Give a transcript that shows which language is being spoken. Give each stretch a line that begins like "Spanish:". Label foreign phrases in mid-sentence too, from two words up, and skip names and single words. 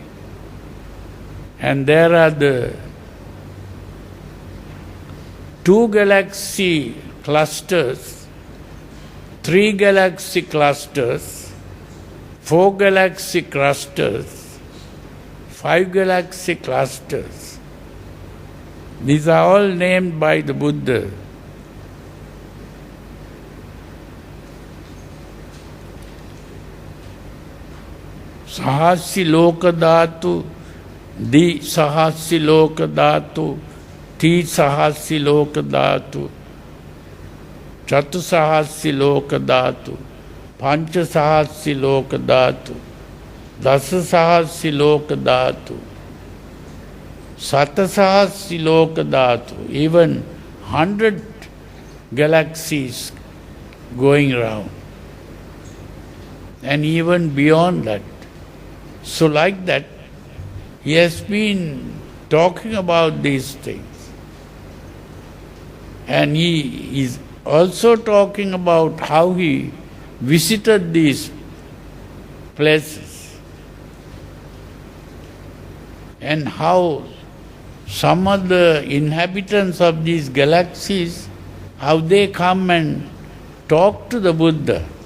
English: And there are the 2 galaxy clusters, 3 galaxy clusters, 4 galaxy clusters, 5 galaxy clusters. These are all named by the Buddha.
Pali: Sahasiloka Dhatu, Di Sahasiloka Dhatu, Ti Sahasiloka Dhatu, Chatu Sahasiloka Dhatu, Pancha Sahasiloka Dhatu, Dasa Sahasiloka Dhatu, Sata Sahasiloka Dhatu,
English: even 100 galaxies going round, and even beyond that. So like that, he has been talking about these things. And he is also talking about how he visited these places and how some of the inhabitants of these galaxies, how they come and talk to the Buddha.